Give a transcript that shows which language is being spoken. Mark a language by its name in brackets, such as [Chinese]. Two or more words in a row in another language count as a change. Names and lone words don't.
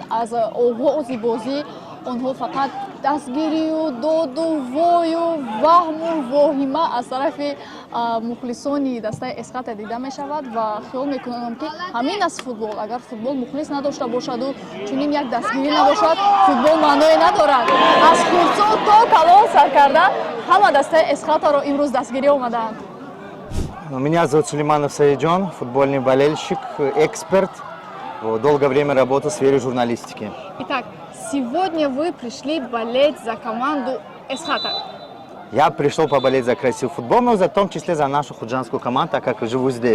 [Tajik] Аз оғози бозӣ онҳо фақат дастгирию доду вою ваҳму воҳима аз тарафи мухлисони дастаи Эсхата дида мешавад ва хиёл мекунам ки ҳамин аст футбол. Агар футбол мухлис надошта бошаду чунин як дастгирӣ набошад, футбол маъное надорад. Аз хурдсол то калон саркарда ҳама дастаи Эсхатаро имрӯз дастгирӣ омадаанд. [Russian] Меня зовут Сулейманов Саиджон, футбольный болельщик, эксперт. Долгое время работал в сфере журналистики. Итак, сегодня вы пришли болеть за команду Эсхата. Я пришел поболеть за красивый футбол, но в том числе за нашу худжанскую команду, так как живу здесь.